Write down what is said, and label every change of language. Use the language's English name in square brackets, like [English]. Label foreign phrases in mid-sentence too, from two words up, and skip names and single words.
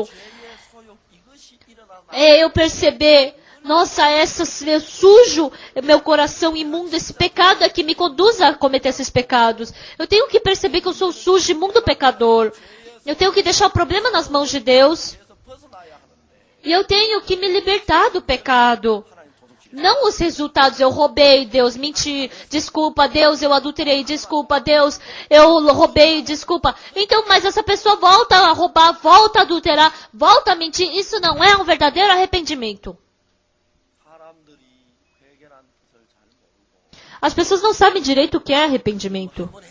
[Korean] 죄의 소욕 이것이 일어나면 [Portuguese] é eu perceber, nossa, eu sujo meu coração imundo, esse pecado é que me conduz a cometer esses pecados. Eu tenho que perceber que eu sou sujo, imundo pecador. Eu tenho que deixar o problema nas mãos de Deus. [Korean] 죄에서 벗어나야 하는데 [Portuguese] E eu tenho que me libertar do pecado. Não os resultados, eu roubei, Deus, menti, desculpa, Deus, eu adulterei, desculpa, Deus, eu roubei, desculpa. Então, mas essa pessoa volta a roubar, volta a adulterar, volta a mentir. Isso não é um verdadeiro arrependimento. As pessoas não sabem direito o que é arrependimento.